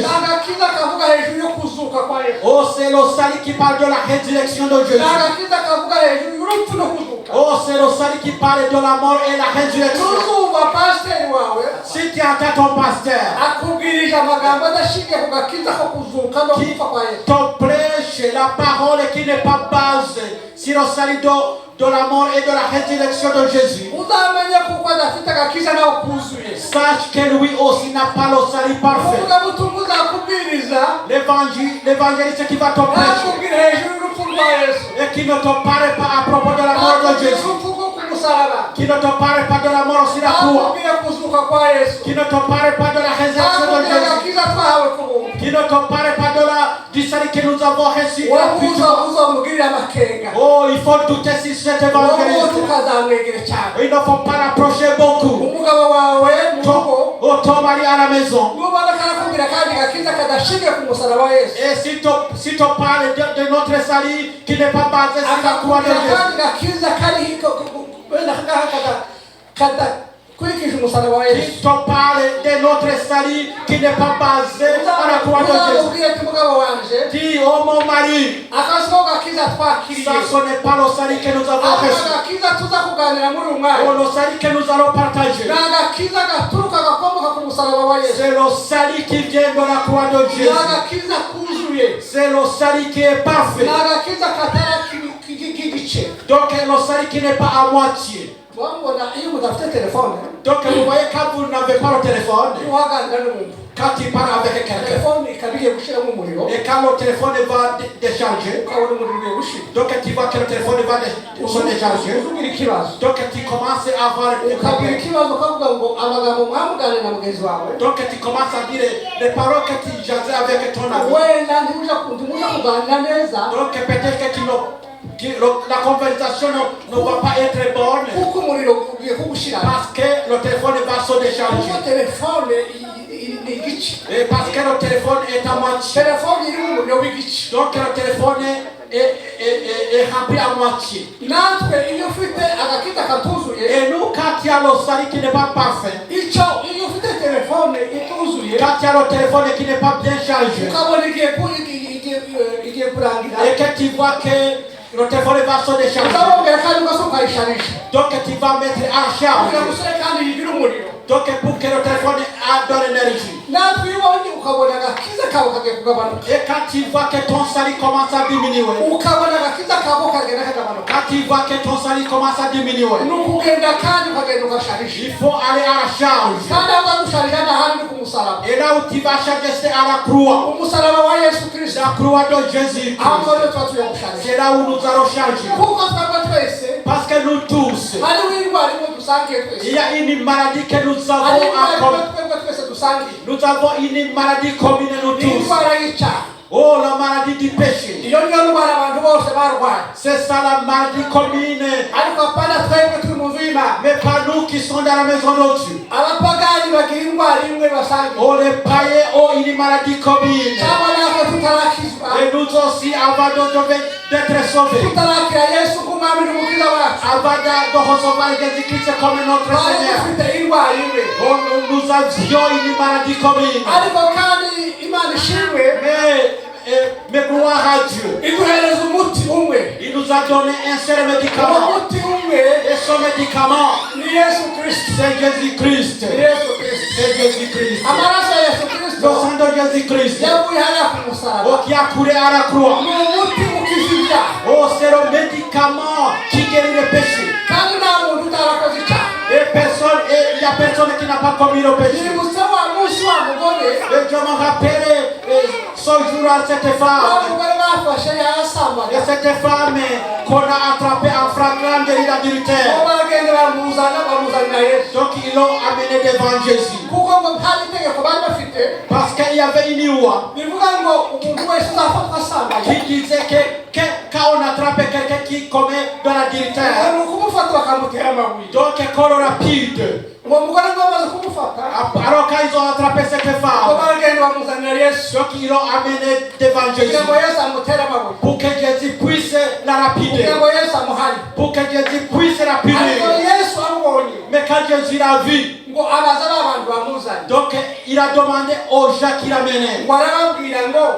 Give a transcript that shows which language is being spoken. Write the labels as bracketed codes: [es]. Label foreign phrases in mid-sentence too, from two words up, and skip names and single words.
[rw] N'agakiza kavuga hejuru yo kuzuka kwa Yesu. [fr] Oh, c'est le salut qui parle de la résurrection de Jésus. [rw] N'agakiza kavuga hejuru y'urupfu no kuzuka. [fr] Oh, c'est le salut qui parle de la mort et la résurrection. [rw] Nuzumva pasiteri wawe [fr] Si tu entends ton pasteur [rw] akubwirije amagambo adashingiye ku gakiza ko kuzuka no gupfa kwa Yesu, [fr] te prêche la parole qui n'est pas basée sur le salut de la mort et de la résurrection de Jésus, [rw] uzamenye kuko adafite agakiza nawe kuzuye. [fr] sache que lui aussi n'a pas le salut parfait. [rw] Umuvugabutumwa uzakubwiriza [fr] L'évangéliste qui va te prêcher [rw] nakubwira hejuru y'urupfu rwa Yesu, [fr] et qui ne te parle pas à propos de la mort de [rw] nakubwira [fr] Jésus, [rw] urupfu rwo ku musaraba, [fr] qui ne te parle pas de la mort sur la croix, [rw] nakubwira kuzuka kwa Yesu, [fr] qui ne te parle pas de la résurrection de [rw] nakubwira [fr] Jésus, [rw] agakiza twahawe ku buntu, [fr] qui ne te parle pas du salut que nous avons reçu gratuitement. [rw] uzamugirira amakenga, [fr] Oh, il faut douter sur cet évangéliste. [rw] tukazamwegera cyane. [fr] Il ne faut pas l'approcher beaucoup. [rw] Umugabo wawe mu rugo [fr] Oh, ton mari à la maison. [rw] nubona karakubwira kandi gakiza kadashingiye ku musaraba wa Yesu, [fr] Et si tu parles de notre salut qui n'est pas basé sur la croix de [rw] akakubwira kandi [fr] Jésus, [rw] gakiza kari wenda kadakurikije umusaraba wa Yesu, [fr] si tu parles de notre salut qui n'est pas basé à la croix de Jésus, [rw] uzamubwire ati mugabo wanje [fr] dis, oh mon mari, [rw] akazi ko gakiza twakiriye, [fr] ça ce n'est pas le salut que nous avons [rw] aka [fr] reçu. [rw] gakiza tuza kuganira muri uyu [fr] Oh, [rw] mwanya [fr] le salut que nous allons partager, [rw] ni agakiza gaturuka gakomoka ku musaraba wa Yesu, [fr] c'est le salut qui vient de la croix de [rw] ni [fr] Jésus. [rw] agakiza kuzuye, [fr] C'est le salut qui est parfait. [rw] ni agakiza katari k'igice. [fr] Donc le salut qui n'est pas à moitié. [rw] Wambona iyo mudafite telefone [fr] Donc vous voyez quand vous n'avez pas le téléphone, [rw] uhaganira n'umuntu, [fr] quand tu parles avec quelqu'un, [rw] telefone ikabiye gushiramo umuriro, [fr] et quand le téléphone va décharger, [rw] ukabona umuriro ugiye gushira, [fr] donc tu vois que le téléphone va se décharger, [rw] uzugira ikibazo, [fr] donc tu commences à avoir des [rw] ukagira [fr] problèmes. [rw] ikibazo ukavuga ngo amagambo mwamuganira na mugenzi wawe [fr] Donc tu commences à dire les paroles que tu jasais avec ton ami. [rw] wenda ntimuja kuganira neza [fr] Donc peut-être que la conversation ne va pas être bonne [rw] kuko umuriro ugiye kugushira, [fr] parce que le téléphone va se [rw] kuko [fr] décharger. [rw] telefone ni igice, [fr] Et parce que le téléphone est à moitié. [rw] telefone irimo umuriro w'igice. [fr] Donc le téléphone est rempli à moitié. [rw] Natwe iyo ufite agakiza katuzuye, [fr] Et nous, quand il y a le salut qui n'est pas parfait, [rw] iyo ufite telefone ituzuye, [fr] quand il y a le téléphone qui n'est pas bien chargé, [rw] ukabona igiye kurangira, [fr] et que tu vois que le téléphone va se décharger, [rw] uzabongera kandi ugasa ukayisharisha, [fr] donc tu vas mettre en [rw] kugira [fr] charge, [rw] ngo usore kandi yigira umuriro. [fr] donc pour que le téléphone ait de l'énergie. [rw] Natwe iyo ubonye ukabona agakiza kawe kagiye kugabanuka, [fr] Et quand tu vois que ton salut commence à diminuer, [rw] ukabona agakiza kawe kagenda kagabanuka, [fr] quand tu vois que ton salut commence à diminuer, [rw] ni ukugenda kandi ukagenda ugasharisha, [fr] il faut aller à la charge. [rw] kandi aho uzagusharira n'ahandi ni ku musaraba. [fr] Et là où tu vas charger, c'est à la croix. [rw] Umusaraba wa Yesu Kristo, [fr] La croix de Jésus. [rw] aho ngaho tuba tugiye gusharisha, [fr] C'est là où nous allons charger. [rw] kuko twebwe twese [fr] Parce que nous tous, [rw] hariho indwara imwe dusangiye [fr] il [rw] twese, [fr] y a une maladie que nous [rw] hariho [fr] avons [rw] indwara [fr] en [rw] imwe [fr] commun. [rw] twebwe twese dusangiye, [fr] Nous avons une maladie commune nous [rw] ni [fr] tous. [rw] indwara y'icyaha. [fr] Oh, la maladie du péché. [rw] Iyo niyo ndwara abantu bose barwaye, [fr] C'est ça la maladie commune. [rw] ariko apana twebwe turi mu nzu y'Imana. [fr] Mais pas nous qui sommes dans la maison de Dieu. [rw] Abapagani bagira indwara imwe basangiye, [fr] Oh, les païens ont une maladie commune. [rw] cyangwa natwe tutarakizwa, [fr] Et nous aussi, avant d'être sauvés, [rw] tutarakira Yesu nk'umwami n'umukiza wacu, [fr] avant de recevoir Jésus-Christ comme notre [rw] twari [fr] Seigneur, [rw] dufite indwara imwe, [fr] oh, nous avions une maladie commune. [rw] ariko kandi Imana ishimwe [fr] Mais gloire à Dieu. [rw] iduhereza umuti umwe. [fr] Il nous a donné un seul [rw] Uwo [fr] médicament. [rw] muti umwe [fr] Et son médicament, [rw] ni Yesu Kristo, [fr] c'est Jésus-Christ. [rw] ni Yesu Kristo. [fr] C'est Jésus-Christ. [rw] Amaraso ya Yesu [fr] Le [rw] Kristo [fr] sang de Jésus-Christ, [rw] yavuye hariya ku musaraba, [fr] oh, qui a coulé à la croix. [rw] ni umuti ukiza ibyaha, [fr] Oh, c'est le médicament qui guérit le péché. [rw] kandi nta muntu utarakoze icyaha. [fr] Et il n'y a personne qui n'a pas commis le péché. [rw] Nibutse wa munsi wa mugore, [fr] Et je me rappelle ce jour à cette [rw] wa [fr] femme. [rw] mugore bafashe [fr] Et [rw] yasambaga, [fr] cette femme qu'on a attrapée en flagrant délit [rw] bo [fr] d'adultère. [rw] baragenda bamuzanira Yesu, [fr] Donc ils l'ont amené devant Jésus. [rw] kuko ngo hari itegeko bari bafite [fr] Parce qu'il y avait une loi [rw] bivuga ngo umuntu wese uzafatwa asambaye [fr] qui disait que quand on attrape quelqu'un qui aussi comme dans la dignitaire. [rw] ni ukumufata bakamutera amabuye. [fr] Donc école rapide. [rw] Uwo mugore ngo bamaze kumufata [fr] Alors quand ils ont attrapé cette [rw] ngo [fr] femme, [rw] baragenda bamuzanira Yesu [fr] donc ils l'ont amené devant Jésus [rw] kugira ngo Yesu amutere amabuye, [fr] pour que Jésus puisse la lapider, [rw] kugira ngo Yesu amuhane. [fr] pour que Jésus puisse la [rw] Ariko [fr] punir. [rw] Yesu amubonye [fr] Mais quand Jésus l'a vu, [rw] ngo abaza abantu bamuzanye, [fr] donc il a demandé aux gens qui l'amenaient. [rw] ngo arababwira ngo